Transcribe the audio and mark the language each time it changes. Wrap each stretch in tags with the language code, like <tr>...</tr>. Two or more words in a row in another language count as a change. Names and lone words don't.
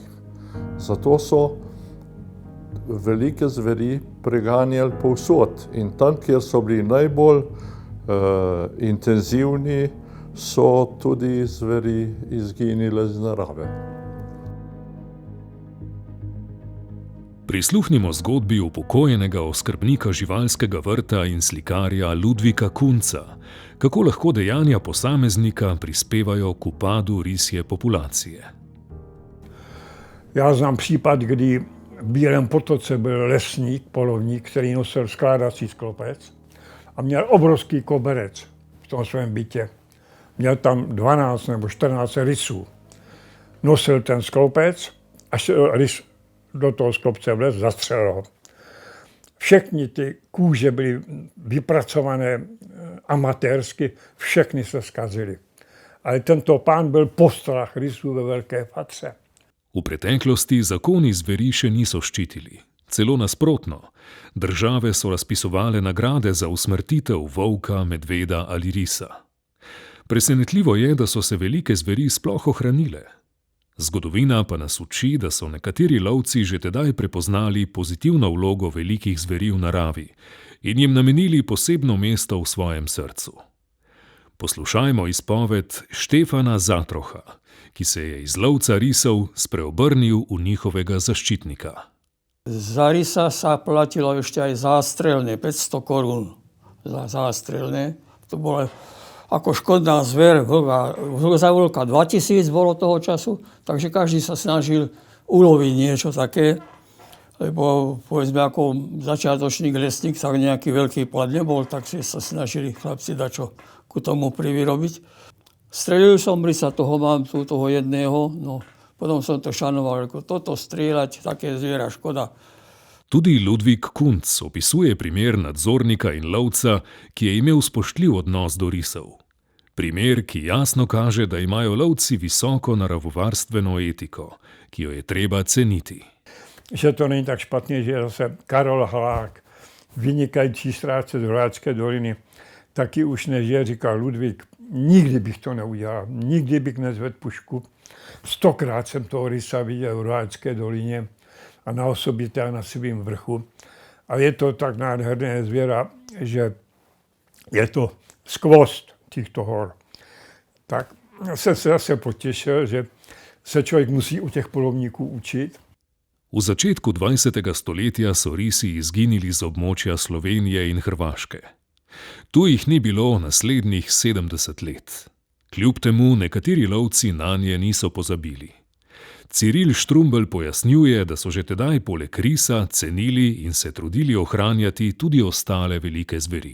<sl>Zato so velike zveri preganjali povsod in tam, kjer so bili najbolj intenzivni, so tudi zveri izginile z narave. Prisluhnimo zgodbi upokojenega oskrbnika živalskega vrta in slikarja Ludvika Kunca, kako lahko dejanja posameznika prispevajo k upadu risje populacije.</sl> <cs>Já znám případ, kdy v Bílém potoce byl lesník, polovník, který nosil skládací sklopec a měl obrovský koberec v tom svém bytě. Měl tam 12 nebo 14 rysů. Nosil ten sklopec, až rys do toho sklopce vlez, zastřelil ho. Všechny ty kůže byly vypracované amatérsky, všechny se zkazily. Ale tento pán byl postrach rysů ve velké fatře.</cs> <sl>V preteklosti zakoni zveri še niso ščitili. Celo nasprotno. Države so razpisovale nagrade za usmrtitev volka, medveda ali risa. Presenetljivo je, da so se velike zveri sploh ohranile. Zgodovina pa nas uči, da so nekateri lovci že tedaj prepoznali pozitivno vlogo velikih zveri v naravi in jim namenili posebno mesto v svojem srcu. Poslušajmo izpoved Štefana Zatroha, ki se je iz lovca risov spreobrnil v njihovega zaščitnika.</sl> <sk>Za risa sa platilo ešte aj zástrelné, 500 korún za zástrelné. To bolo ako škodná zver, za vlka 2000 bolo toho času, takže každý sa snažil uloviť niečo také, lebo povedzme ako začiatočník lesník, tak nejaký veľký plat nebol, tak si sa snažili chlapci dačo ku tomu privyrobiť. Strelil som risa, toho mám tu, toho jedného, no potom som to šanoval, ako toto strieľať, také zviera, škoda.</sk> <sl>Tudi Ludvik Kunc opisuje primer nadzornika in lovca, ki je imel spoštljiv odnos do risov. Primer, ki jasno kaže, da imajo lovci visoko naravovarstveno etiko, ki jo je treba ceniti.</sl> <cs>Že to není tak špatně, že zase Karol Halák, vynikající strážce z Hráčské doliny, taky už nežije, říkal Ludvík, nikdy bych to neudělal, nikdy bych nezvedl pušku. 100krát jsem toho rysa viděl v Hráčské dolině a na osobitě a na svým vrchu.</cs> <sk>A je to tak nádherné zvěra, že je to skvost těchto hor.</sk> <cs>Tak jsem se zase potěšil, že se člověk musí u těch polovníků učit.</cs> <sl>V začetku 20. stoletja so risi izginili z območja Slovenije in Hrvaške. Tu jih ni bilo naslednjih 70 let. Kljub temu nekateri lovci nanje niso pozabili. Ciril Štrumbelj pojasnjuje, da so že tedaj poleg risa cenili in se trudili ohranjati tudi ostale velike zveri.</sl>